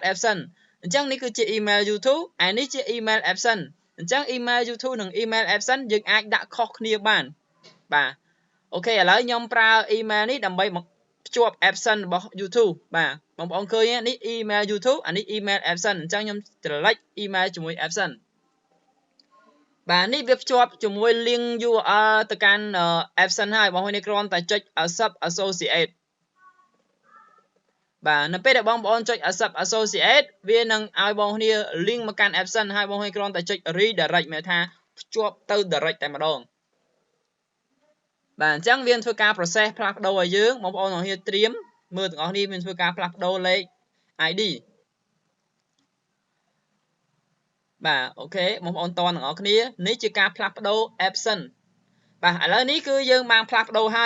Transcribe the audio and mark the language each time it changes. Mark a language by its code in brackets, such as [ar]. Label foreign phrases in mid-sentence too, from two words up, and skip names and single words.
[km] AdSense អញ្ចឹងនេះគឺជា email YouTube ហើយនេះជា email AdSense អញ្ចឹង email YouTube និង email AdSense យើងអាចដាក់ខុសគ្នាបានបាទអូខេឥឡូវខ្ញុំប្រើ email នេះដើម្បីភ្ជាប់ AdSense របស់ YouTube បាទបងប្អូនឃើញនេះ email YouTube អានេះ email AdSense អញ្ចឹងខ្ញុំចុច email ជាមួយ AdSense បាទនេះវាភ្ជាប់ជាមួយ [en] link URL [km] ទៅកាន់ AdSense ហើយបងប្អូនគ្រាន់តែចុច [en] accept associate [km] បាទនៅពេលដែលបងប្អូនចុច [en] accept associate [km] វានឹងឲ្យបងប្អូន link មកកាន់ AdSense ហើយបងប្អូនគ្រាន់តែចុច redirect មានថាភ្ជាប់ទៅ direct តែម្ដងបាទអញ្ចឹងវាធ្វើការ process ផ្លាស់ប្ដូរឲ្យយើងបងប្អូនទាំងគ្នាត្រៀមមើលទាំងអស់គ្នាមានធ្វើការផ្លាស់ប្ដូរលេខ ID បាទអូខេបងប្អូនតទាំងអស់គ្នានេះជាការផ្លាស់ប្ដូរ AdSense បាទឥឡូវនេះគឺយើងបានផ្លាស់ប្ដូរហើយ